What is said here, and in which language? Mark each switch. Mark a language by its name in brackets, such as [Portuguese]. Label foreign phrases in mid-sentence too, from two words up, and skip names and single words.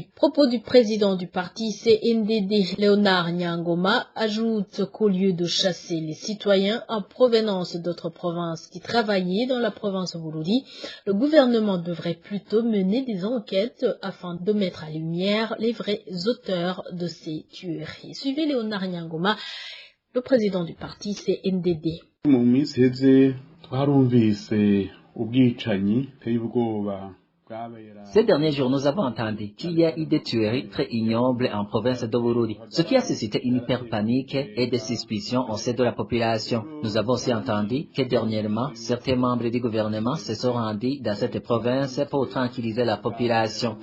[French] Propos du président du parti CNDD, Léonard Nyangoma, ajoute qu'au lieu de chasser les citoyens en provenance d'autres provinces qui travaillaient dans la province de Bururi, le gouvernement devrait plutôt mener des enquêtes afin de mettre à lumière les vrais auteurs de ces tueries. Suivez Léonard Nyangoma, le président du parti CNDD. [Rundi] Mu minsi iheze twarumvise ubwicanyi buteye ubwoba. [French] Ces derniers jours, nous avons entendu qu'il y a eu des tueries très ignobles en province de Bururi, ce qui a suscité une hyper-panique et des suspicions au sein de la population. Nous avons aussi entendu que dernièrement, certains membres du gouvernement se sont rendus dans cette province pour tranquilliser la population.